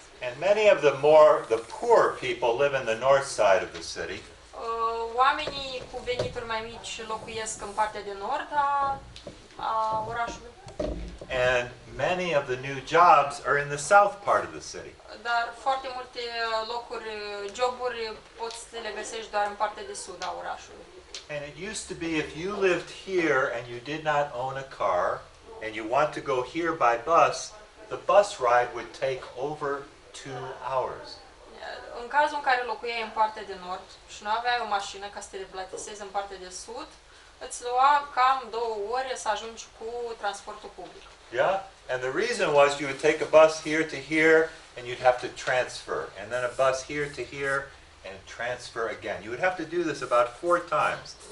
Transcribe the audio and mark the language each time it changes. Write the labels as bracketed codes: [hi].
[en] And many of the poor people live in the north side of the city. [ro] Oamenii cu venituri mai mici locuiesc în partea de nord a orașului. [en] And many of the new jobs are in the south part of the city. [ro] Dar foarte multe joburi poți să le găsești doar în partea de sud a orașului. [en] And it used to be if you lived here and you did not own a car and you want to go here by bus, the bus ride would take over 2 hours. [ro] în cazul în care locuiai în partea de nord și nu aveai o mașină ca să te deplasezi în partea de sud, îți lua cam 2 ore să ajungi cu transportul public. [en] Yeah? And the reason was you would take a bus here to here and you'd have to transfer. And then a bus here to here and transfer again. You would have to do this about 4 times.